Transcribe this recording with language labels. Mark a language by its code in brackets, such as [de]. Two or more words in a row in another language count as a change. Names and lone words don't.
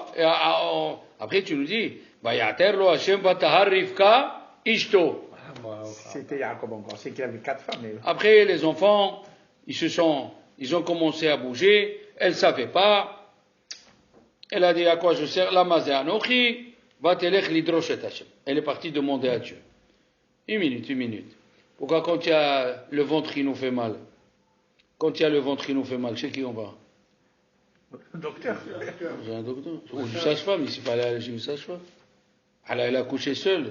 [fr] Après tu nous dis, [he] ויעתר לו השם ותהר רבקה אשתו. [fr] C'était Jacob encore, c'est qu'il avait 4 femmes. Après les enfants, ils ont commencé à bouger, elle ne savait pas. Elle a dit à quoi je sers, [he] למה זה אנכי, ותלך לדרוש את השם. [fr] Elle est partie demander à Dieu. Une minute. Pourquoi quand il y a le ventre qui nous fait mal? Quand il y a le ventre qui nous fait mal, chez qui on va? Docteur. J'ai un docteur. Ou une sage-femme, ici, il fallait aller chez une sage-femme. Elle a accouché seule.